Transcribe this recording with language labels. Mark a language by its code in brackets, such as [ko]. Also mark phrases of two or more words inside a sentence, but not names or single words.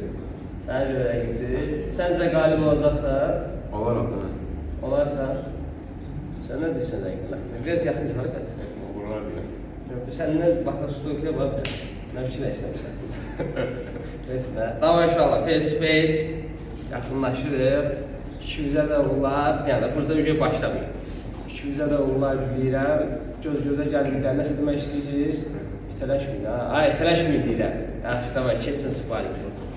[az] Sənə görə rəqibdir. Səncə qalib olacaqsan? Olar o da. Olarsan. Sən nə deyirsən rəqibinə? Biraz yaxın çıxarıq qaçsın. Uğurlar deyəm. Yox, səndən baxın stokaya bax. Nə fikirləşsən sən? Neysə, davay inşallah, [en] face to face. [az] Yaxınlaşırıq. İkimizə də uğurlar. Yəni, burada ücret başlamayın. İkimizə də uğurlar diləyirəm. Göz-gözə gəldikdə nəsə demək istəyirsiniz? İtələşməyin, ha? Ay, itələşməyin deyirəm. Yaxşı, davay, keçsin sifarişi.